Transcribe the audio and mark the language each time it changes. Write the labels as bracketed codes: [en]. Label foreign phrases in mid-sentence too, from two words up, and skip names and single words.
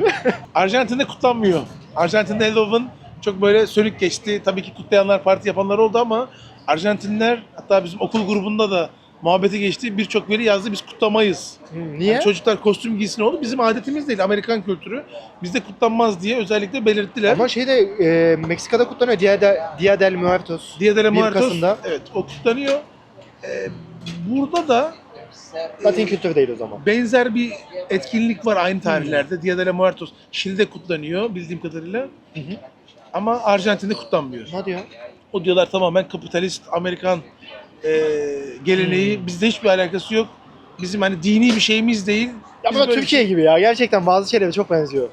[tr] Arjantin'de kutlanmıyor. Arjantin'de Halloween çok böyle sönük geçti. Tabii ki kutlayanlar, parti yapanlar oldu ama Arjantinler hatta bizim okul grubunda da muhabbeti geçti. Birçok veli yazdı biz kutlamayız. Niye? Yani çocuklar kostüm giysin oldu. Bizim adetimiz değil. Amerikan kültürü. Bizde kutlanmaz diye özellikle belirttiler. Ama Meksika'da kutlanıyor. [es] Dia del Muertos. Dia de la 1 Muertos. [tr] Kasım'da. Evet o kutlanıyor. Burada da Latin kültürü değil o zaman. benzer bir etkinlik var aynı tarihlerde. [es] Dia de la Muertos [tr] Şili'de kutlanıyor bildiğim kadarıyla. Hı hı. Ama Arjantin'de kutlanmıyor. Hadi ya. O diyorlar tamamen kapitalist Amerikan geleneği. Bizde hiçbir alakası yok. Bizim hani dini bir şeyimiz değil. Ya Biz bu da böyle Türkiye gibi ya. Gerçekten bazı şeylere çok benziyor.